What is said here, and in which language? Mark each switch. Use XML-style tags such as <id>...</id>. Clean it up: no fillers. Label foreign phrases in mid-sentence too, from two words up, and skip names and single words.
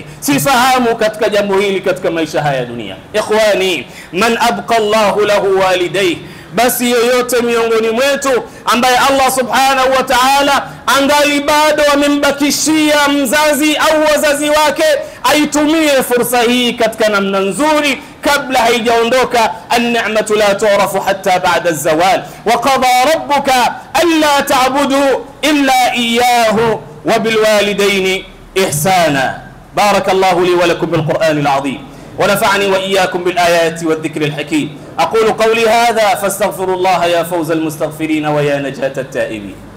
<sw>Sifahamu katika jambo hili katika maisha haya dunia. Ikhwani,</sw> <ar>من أبقى الله له والديه,</ar> <sw>basi yoyote miongoni mwetu ambaye</sw> <ar>الله سبحانه وتعالى</ar> <sw>angali bado amembakishia mzazi au wazazi wake, aitumie fursa hii katika namna nzuri kabla haijaondoka.</sw> <ar>النعمة لا تعرف حتى بعد الزوال، وقضى ربك ألا تعبدوا إلا إياه وبالوالدين إحسانا. بارك الله لي ولكم بالقرآن العظيم ونفعني وإياكم بالآيات والذكر الحكيم. أقول قولي هذا فاستغفر الله يا فوز المستغفرين ويا نجاة التائبين.</ar>